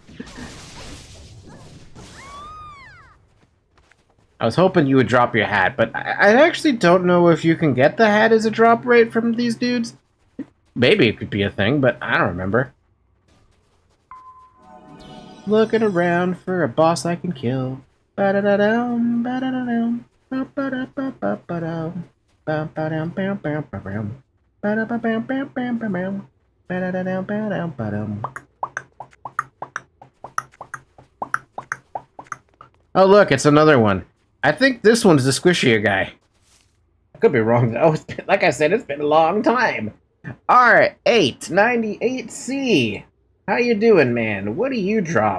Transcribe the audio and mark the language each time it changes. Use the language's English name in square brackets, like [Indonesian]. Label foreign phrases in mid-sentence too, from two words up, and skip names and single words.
[English] I was hoping you would drop your hat, but I actually don't know if you can get the hat as a drop rate from these dudes. Maybe it could be a thing, but I don't remember. Looking around for a boss I can kill. Ba-da-da-dum, ba-da-da-dum, ba-da-da-ba-ba-ba-dum, ba-ba-dum, bam-bam-bam-bam, ba-da-ba-bam-bam-bam-bam, ba-da-da-dum-ba-dum-ba-dum. Oh look, it's another one. I think this one's the squishier guy. I could be wrong though. Like I said, it's been a long time. R898C. How you doing, man? What do you drop?